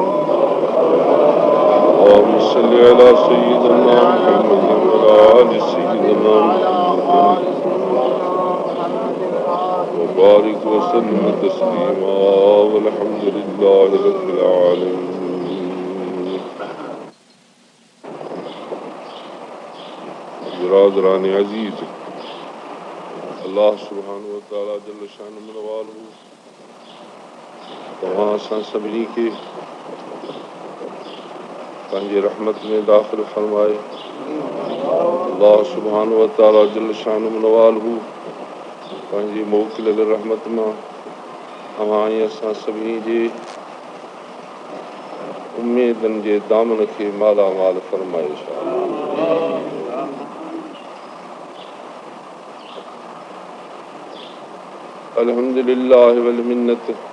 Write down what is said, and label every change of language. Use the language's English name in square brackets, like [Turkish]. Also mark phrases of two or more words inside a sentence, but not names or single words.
[Arabic] اللهم صل على سيدنا محمد وعلى آل سيدنا محمد وبارك وسلم تسليما والحمد لله رب العالمين. [Sindhi] बिरादरान अजीज, [Arabic] الله سبحانه وتعالى جل شأنه نواله [Sindhi] तव्हां असां सभिनी खे पंहिंजे रहमत में दाख़िल फरमाए। [Arabic] الله سبحانه وتعالى جل شأنه نواله [Sindhi] पंहिंजी मोकिलियल रहमत मां अवां ऐं असां सभिनी जे उम्मीदनि जे दामन खे मालामाल फरमाए। [Arabic] الحمد لله والمنة.